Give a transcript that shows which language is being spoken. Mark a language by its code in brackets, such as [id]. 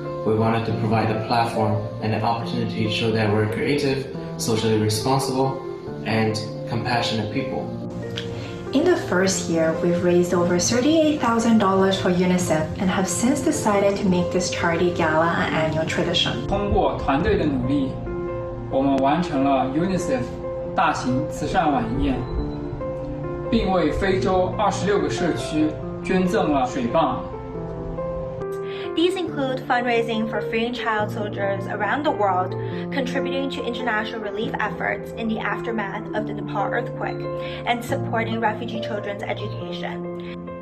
[en] We wanted to provide a platform and an opportunity to show that we're creative, socially responsible, and compassionate people. In the first year, we've raised over $38,000 for UNICEF and have since decided to make this charity gala an annual tradition. [zh] 通过团队的努力，我们完成了 UNICEF 大型慈善晚宴，并为非洲26个社区捐赠了水泵。 [en] These include fundraising for freeing child soldiers around the world, contributing to international relief efforts in the aftermath of the Nepal earthquake, and supporting refugee children's education.